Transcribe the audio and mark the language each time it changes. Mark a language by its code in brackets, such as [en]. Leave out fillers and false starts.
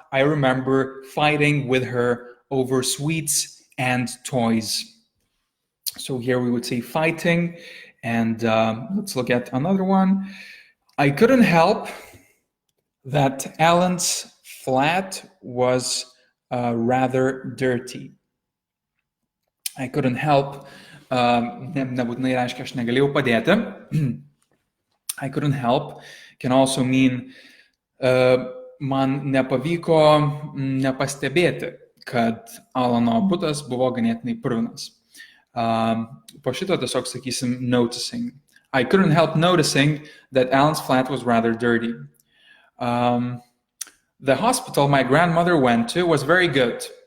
[en] I remember fighting with her over sweets and toys. So here we would say fighting. And let's look at another one. I couldn't help that Alan's flat was rather dirty. I couldn't help, [lt] nebūtinai reiškia aš negalėjau padėti. [en] I couldn't help can also mean [lt] man nepavyko nepastebėti, kad Alano butas buvo ganėtinai purvinas. Po šito tiesiog sakysim noticing. [en] I couldn't help noticing that Alan's flat was rather dirty. The hospital my grandmother went to was very good.